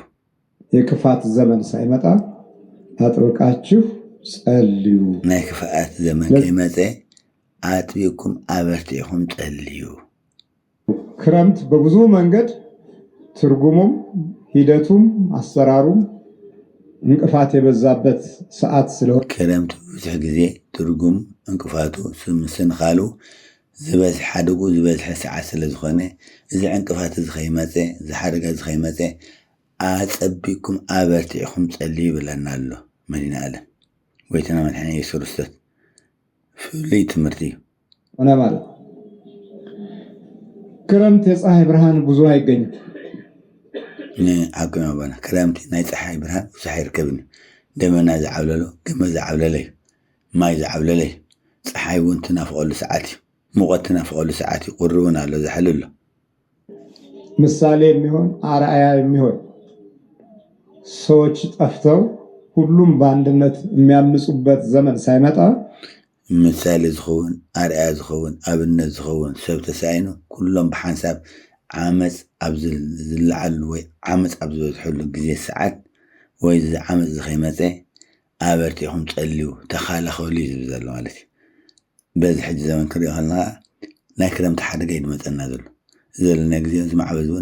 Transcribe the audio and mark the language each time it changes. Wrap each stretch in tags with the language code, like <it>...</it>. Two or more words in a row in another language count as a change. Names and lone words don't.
<am>የክፋት ዘመን ሳይመጣ አጥብቃችሁ ጸልዩ።</am> <ti>ናይ ክፋት ዘመን ከይመፀ አጥቢኩም አበርቲኩም ጸልዩ።</ti> <am>ክረምት በብዙ መንገድ ትርጉሙም ሂደቱም አሰራሩም እንቅፋት የበዛበት ሰዓት ስለሆነ</am> <ti>ክረምት ብዙሕ ግዜ ትርጉም እንቅፋቱ ስንኻሉ ዝበዝሕ ሓደጉ ዝበዝሐ ሰዓት ስለ ዝኾነ እዚ ዕንቅፋት እዚ ከይመፀ እዚ ሓደጋ እዚ ከይመፀ አጸቢኩም አበርቲኩም ጸልዩ ይብለና ኣሎ መዲና ዓለም ወይተና መድሓኒ ኢየሱስ ክርስቶስ ፍሉይ ትምህርቲ እዩ።</ti> <am>ሆነ ማለት ክረምት የፀሐይ ብርሃን ብዙ አይገኝም።</am> <ti>ዓቅም ባና ክረምቲ ናይ ፀሓይ ብርሃን ብዙሕ አይርከብን። ደመና ዝዓብለሎ ገመ ዝዓብለለ እዩ። ማይ ዝዓብለለ እዩ። ፀሓይ እውን ትናፍቀሉ ሰዓት እዩ። ሙቐት ትናፍቀሉ ሰዓት እዩ። ቁሪ እውን ኣሎ ዝሕልሎ</ti> <am>ምሳሌ የሚሆን አርአያ የሚሆን ሰዎች ጠፍተው ሁሉም በአንድነት የሚያምፁበት ዘመን ሳይመጣ</am> <ti>ምሳሌ ዝኸውን አርአያ ዝኸውን ኣብነት ዝኸውን ሰብ ተሳይኑ ኩሎም ብሓንሳብ ዓመፅ ኣብ ዝለዓሉ ወይ ዓመፅ ኣብ ዝበዝሐሉ ግዜ ሰዓት ወይ እዚ ዓመፅ ዝኸይመፀ ኣበርቲኹም ጸልዩ ተኻላኸሉ እዩ ዝብል ዘሎ ማለት እዩ። በዚ ሕጂ ዘመን ክሪኦ ከለና ናይ ክረምቲ ሓደጋ እዩ ዝመፀና ዘሎ ዘለና ግዜ ዝማዕበዝ እውን</ti>